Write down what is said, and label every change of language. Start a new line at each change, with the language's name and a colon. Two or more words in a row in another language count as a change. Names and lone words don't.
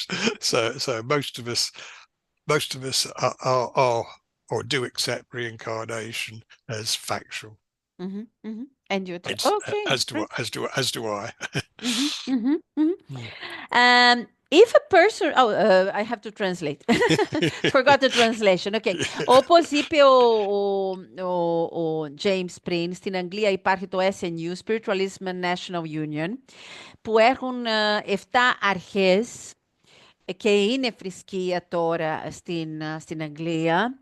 English: So most of us are or do accept reincarnation as factual. And you too. It's Okay, great. as do I. If a person, I have to translate. Forgot the translation.
Greek: Okay. Όπως είπε ο James πριν, στην Αγγλία υπάρχει το SNU, Spiritualism National Union, που έχουν 7 αρχές και είναι θρησκεία τώρα στην Αγγλία.